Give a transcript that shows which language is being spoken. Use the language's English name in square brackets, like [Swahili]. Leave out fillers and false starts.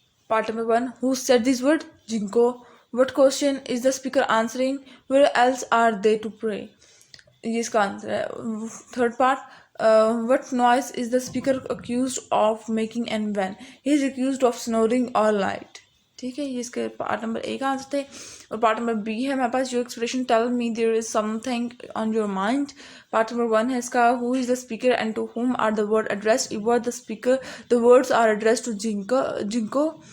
[English] Part number 1, who said this word? Jinko. What question is the speaker answering? Where else are they to pray? [Urdu] یہ اس کا answer ہے. [English] Third part, what noise is the speaker accused of making and when? He is accused of snoring all night. [Urdu] ٹھیک ہے، یہ اس کے part number اے کا answer تھے. اور پارٹ نمبر بی ہے ہمارے پاس جو [English] Expression tell me there is something on your mind. [Urdu] Part number 1 ہے اس کا [English] Who is the speaker and to whom are the word addressed. Ever the speaker the words are addressed to جنکو.